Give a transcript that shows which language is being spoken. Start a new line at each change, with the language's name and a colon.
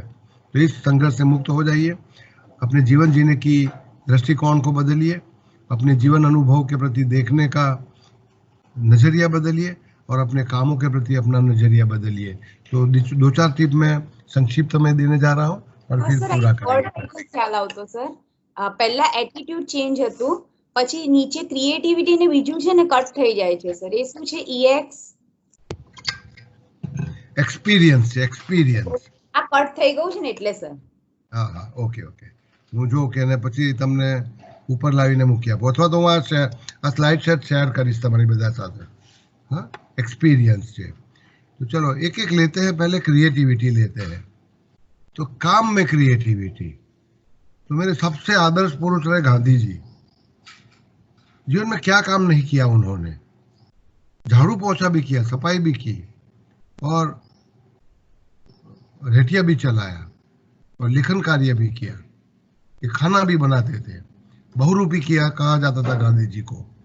Hindi: तो इस संघर्ष से मुक्त हो जाइए, अपने जीवन जीने की दृष्टिकोण को बदलिए, अपने जीवन अनुभव के प्रति देखने का नजरिया बदलिए और अपने कामों के प्रति अपना नजरिया बदलिए। तो 2-4 टिप मैं संक्षिप्त में देने जा रहा हूँ और फिर पूरा करेंगे।
Gujarati: ખ્યાલ આવતો સર, પહેલા એટીટ્યુડ ચેન્જ હતું, પછી નીચે ક્રિએટિવિટી ને બીજું છે ને કટ થઈ જાય છે સર, એ શું છે? EX એક્સપિરિયન્સ છે, એક્સપિરિયન્સ આ કટ થઈ ગયું છે ને એટલે સર. હા હા, ઓકે ઓકે, હું જો કે ને પછી તમને ઉપર લાવીને મૂકી આપો, અથવા તો હું આ સ્લાઇડ સેટ શેર કરીશ તમારી બધા સાથે.
Hindi: हाँ, एक्सपीरियंस है। तो चलो एक एक लेते हैं। पहले क्रिएटिविटी लेते हैं। तो काम में क्रिएटिविटी, तो मेरे सबसे आदर्श पुरुष रहे गांधी जी। जीवन में क्या काम नहीं किया उन्होंने, झाड़ू पोछा भी किया, सफाई भी की और रेटिया भी चलाया और लेखन कार्य भी किया, ये खाना भी बनाते थे, बहुरूपी किया कहा जाता था गांधी जी को।